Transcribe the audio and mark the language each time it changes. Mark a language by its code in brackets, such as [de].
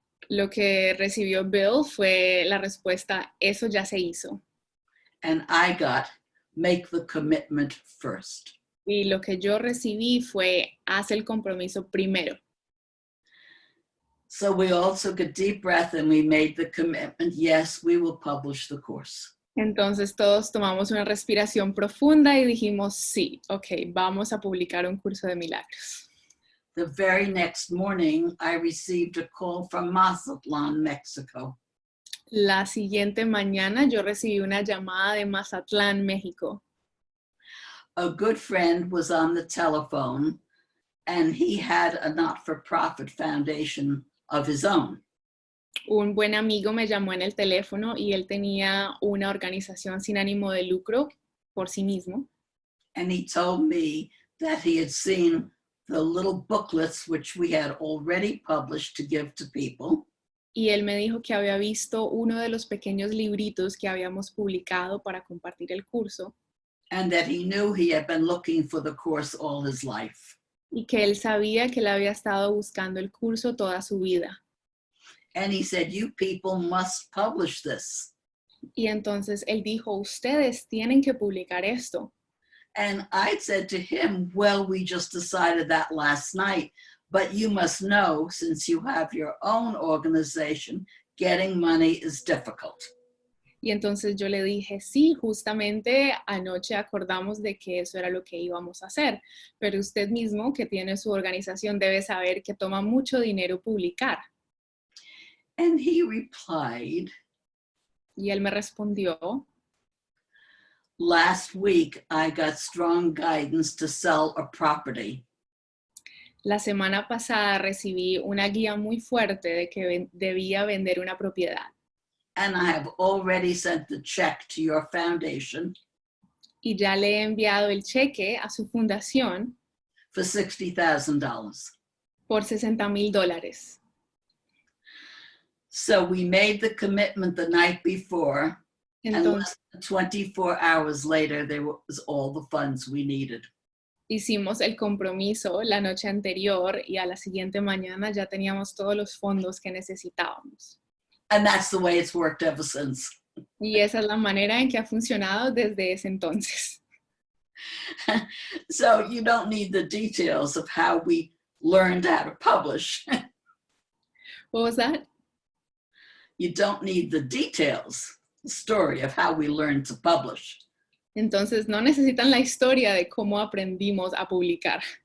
[es] Lo que recibió Bill fue la respuesta, eso ya se hizo. [en] And I got, make the commitment first. [es] Y lo que yo recibí fue, haz el compromiso primero. [en] So we all took a deep breath and we made the commitment, yes, we will publish the course. [es] Entonces todos tomamos una respiración profunda y dijimos, sí, ok, vamos a publicar un curso de milagros. [en] the very next morning, I received a call from Mazatlan, Mexico. [es] La siguiente mañana yo recibí una llamada de Mazatlán, México. [en] A good friend was on the telephone, and he had a not-for-profit foundation of his own. [es] Un buen amigo me llamó en el teléfono y él tenía una organización sin ánimo de lucro por sí mismo. [en] And he told me that he had seen the little booklets which we had already published to give to people. [es] Y él me dijo que había visto uno de los pequeños libritos que habíamos publicado para compartir el curso [en] And that he knew he had been looking for the course all his life. [es] y que él sabía que él había estado buscando el curso toda su vida. [en] And he said, you people must publish this. [es] Y entonces él dijo, ustedes tienen que publicar esto. [en] And I said to him, well, we just decided that last night, but you must know, since you have your own organization, getting money is difficult. [es] Y entonces yo le dije, sí, justamente anoche acordamos de que eso era lo que íbamos a hacer, pero usted mismo que tiene su organización debe saber que toma mucho dinero publicar. [en] And he replied, [es] Y él me respondió, [en] last week I got strong guidance to sell a property. [es] la semana pasada recibí una guía muy fuerte de que debía vender una propiedad. [en] And I have already sent the check to your foundation [es] Y ya le he enviado el cheque a su fundación [en] for $60,000. [es] por $60,000. [en] So we made the commitment the night before, and [es] Entonces [en] less than 24 hours later, there was all the funds we needed. [es] hicimos el compromiso la noche anterior y a la siguiente mañana ya teníamos todos los fondos que necesitábamos. [en] And that's the way it's worked ever since. [es] Y esa es la manera en que ha funcionado desde ese entonces. [en] So you don't need the details of how we learned how to publish. What was that? You don't need the details, the story of how we learned to publish. [es] Entonces no necesitan la historia de cómo aprendimos a publicar,